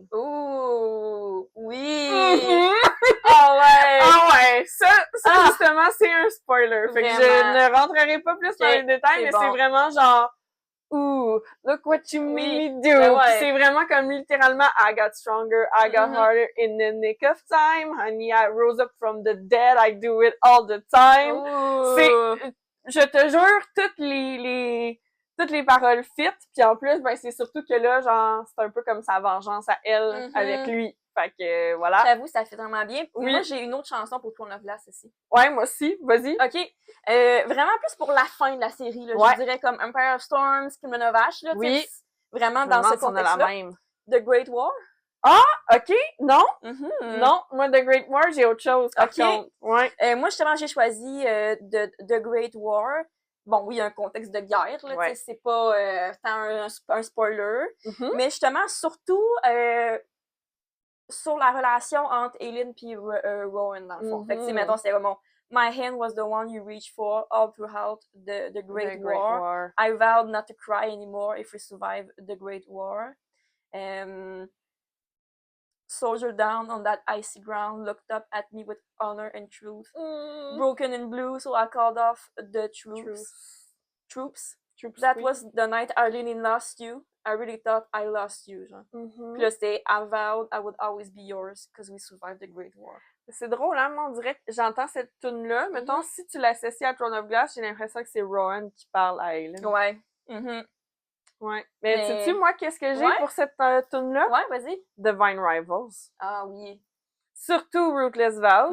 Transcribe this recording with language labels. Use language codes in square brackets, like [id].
[fr] Ouh! Oui! Ah ouais! Ça justement, c'est un spoiler. Fait que je ne rentrerai pas plus dans les détails, mais c'est vraiment genre, [en] look what you made me do. [fr] C'est vraiment comme littéralement, [en] I got stronger, I got harder in the nick of time. Honey, I rose up from the dead, I do it all the time. [fr] Je te jure, toutes les paroles fit, puis en plus, ben, c'est surtout que là, genre, c'est un peu comme sa vengeance à elle avec lui. Fait que, voilà. J'avoue, ça fait vraiment bien. Oui. Moi, j'ai une autre chanson pour Throne of Glass aussi. Ouais, moi aussi. Vas-y. OK. Vraiment plus pour la fin de la série, là. Je dirais comme Empire of Storms, Kingdom of Ash, là. Oui. Vraiment dans ce contexte-là. [en] The Great War. [fr] Ah, OK. Non. Non. Moi, The Great War, j'ai autre chose. OK. Ouais. Moi, justement, j'ai choisi The Great War. Bon, oui, il y a un contexte de guerre, là. C'est pas tant un spoiler. Mais justement, surtout, sur la relation entre Aelin et Rowan, dans le fond. Fait que, mettons, c'est vraiment [en] My hand was the one you reached for all throughout the Great War. I vowed not to cry anymore if we survive the Great War. Soldier down on that icy ground looked up at me with honor and truth. Broken in blue, so I called off the troops. That was the night Arlene lost you. I really thought I lost you, genre. [fr] Puis là, c'était [en] I vowed I would always be yours because we survived the Great War. [fr] C'est drôle, hein? Moi, on dirait que j'entends cette tune-là. Mettons, si tu l'associes à Throne of Glass, j'ai l'impression que c'est Rowan qui parle à Aelin. Ouais. Ouais. Mais sais-tu, moi, qu'est-ce que j'ai pour cette tune-là? Ouais, vas-y. [en] Divine Rivals. [fr] Ah oui. Surtout Ruthless Vows.